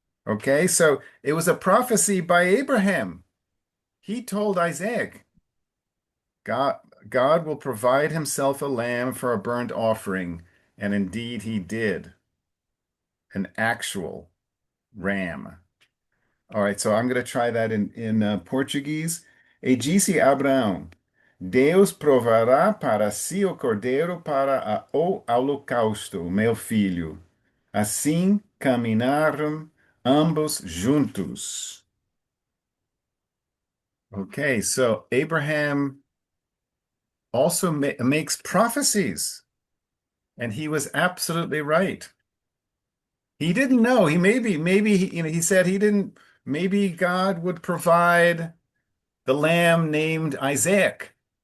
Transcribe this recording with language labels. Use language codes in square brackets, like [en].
[en] Okay, so it was a prophecy by Abraham. He told Isaac, God, God will provide himself a lamb for a burnt offering. And indeed he did. an actual ram. All right, so I'm going to try that in Portuguese. [pt] E disse Abraão: Deus provará para si o cordeiro para o holocausto, meu filho. Assim caminharam ambos juntos. [en] Okay, so Abraham also makes prophecies, and he was absolutely right. He didn't know. He said he didn't, maybe God would provide the lamb named Isaac.